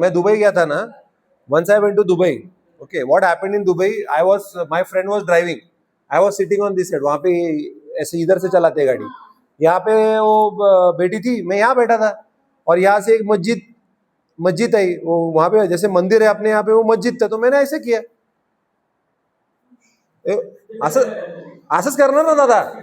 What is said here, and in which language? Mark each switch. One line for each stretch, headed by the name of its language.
Hindi: मैं दुबई गया था ना,
English: once I went to Dubai. Okay, what happened in Dubai? My friend was driving. I was sitting on this side.
Hindi: वहाँ पे ऐसे इधर से चलाते गाड़ी. यहाँ पे वो बैठी थी, मैं यहाँ बैठा था, और यहाँ से एक मस्जिद है, वो वहाँ पे जैसे मंदिर है अपने यहाँ पे, वो मस्जिद था. तो मैंने ऐसे किया,
Marathi: असं असंच करणार ना दादा.